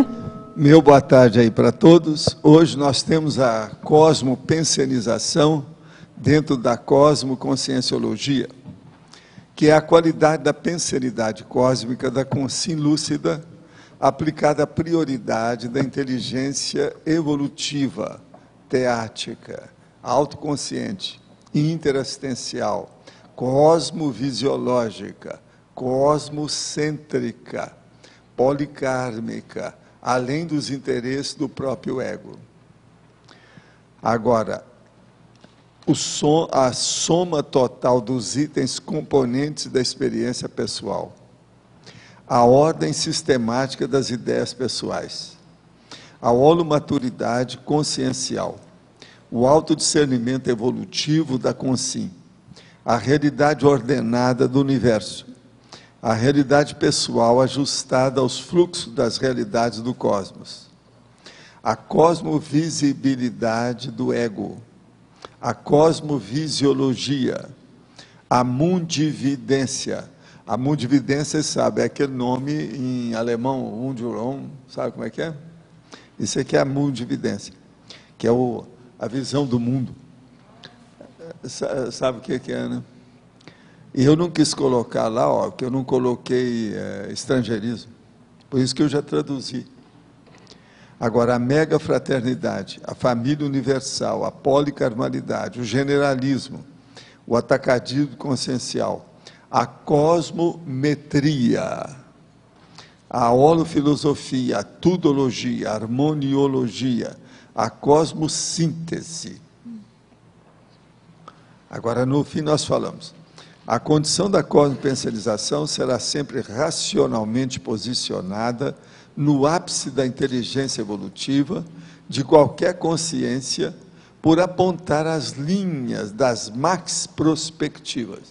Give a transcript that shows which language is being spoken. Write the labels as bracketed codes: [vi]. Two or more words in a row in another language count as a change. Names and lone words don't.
[pt] Meu boa tarde aí para todos. Hoje nós temos a cosmopensionização dentro da cosmoconscienciologia, que é a qualidade da pensenidade cósmica, da consciência lúcida, aplicada à prioridade da inteligência evolutiva, teática, autoconsciente, interassistencial, cosmovisiológica, cosmocêntrica, policármica, além dos interesses do próprio ego. Agora, a soma total dos itens componentes da experiência pessoal, a ordem sistemática das ideias pessoais, a holomaturidade consciencial, o autodiscernimento evolutivo da consciência, a realidade ordenada do universo, a realidade pessoal ajustada aos fluxos das realidades do cosmos, a cosmovisibilidade do ego, a cosmovisiologia, a mundividência. A mundividência, sabe, é aquele nome em alemão, Mundherum, sabe como é que é? Isso aqui é a mundividência, que é a visão do mundo. Sabe o que é, né? E eu não quis colocar lá, ó, porque eu não coloquei estrangeirismo, por isso que eu já traduzi. Agora, a megafraternidade, a família universal, a policarmalidade, o generalismo, o atacadismo consciencial, a cosmometria, a holofilosofia, a tudologia, a harmoniologia, a cosmossíntese. Agora, no fim, nós falamos, a condição da cosmopensionização será sempre racionalmente posicionada no ápice da inteligência evolutiva de qualquer consciência por apontar as linhas das max prospectivas.